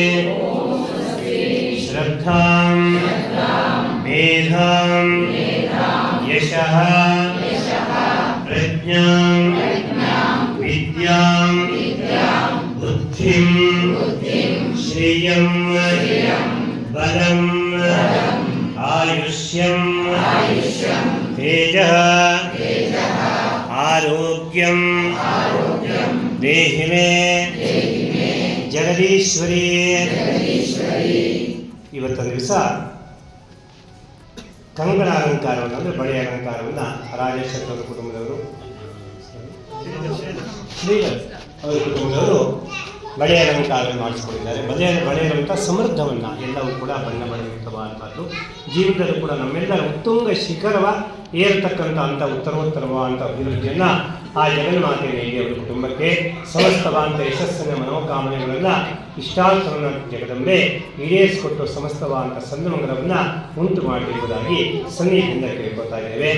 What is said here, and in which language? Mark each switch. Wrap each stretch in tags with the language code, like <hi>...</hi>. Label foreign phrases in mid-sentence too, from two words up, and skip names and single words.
<sa>श्रद्धां मेधां यशः प्रज्ञां विद्यां बुद्धिं श्रियं बलं आयुष्यं तेजः आरोग्यं देहि मे जगदीश्वरी</sa> <kn>ಇವತ್ತಿನ ದಿವಸ ಕಂಕಣ ಅಲಂಕಾರವನ್ನು ಅಂದರೆ ಬಳೆ ಅಲಂಕಾರವನ್ನು ರಾಜೇಶ್ವರ ಕುಟುಂಬದವರು ಶ್ರೀಧರ್ ಅವರ ಕುಟುಂಬದವರು ಬಳೆ ಅಲಂಕಾರವನ್ನು ಮಾಡಿಸಿಕೊಂಡಿದ್ದಾರೆ. ಬಳೆಯಂಥ ಸಮೃದ್ಧವನ್ನು ಎಲ್ಲವೂ ಕೂಡ ಬಣ್ಣ ಬಣ್ಣಯುಕ್ತವಾದಂಥದ್ದು ಜೀವಿತದಲ್ಲೂ ಕೂಡ ನಮ್ಮೆಲ್ಲರ ಉತ್ತುಂಗ ಶಿಖರವ ಏರತಕ್ಕಂಥ ಅಂಥ ಉತ್ತರೋತ್ತರವಾದಂಥ ಅಭಿವೃದ್ಧಿಯನ್ನು ಆ ಜಗನ್ಮಾತೆ ನೀಡಿ ಅವರ ಕುಟುಂಬಕ್ಕೆ ಸಮಸ್ತವಾದಂಥ ಯಶಸ್ಸಿನ ಮನೋಕಾಮನೆಗಳನ್ನು ಇಷ್ಟಾರ್ಥವನ್ನು ಜಗದಂಬೆ ಈಡೇರಿಸಿಕೊಟ್ಟು ಸಮಸ್ತವಾದಂಥ ಸನ್ಮಂಗಲವನ್ನು ಉಂಟು ಮಾಡಿರುವುದಾಗಿ ಸನ್ನಿಧಿಯಿಂದ ಕೇಳ್ಕೊತಾ ಇದ್ದೇವೆ.</kn>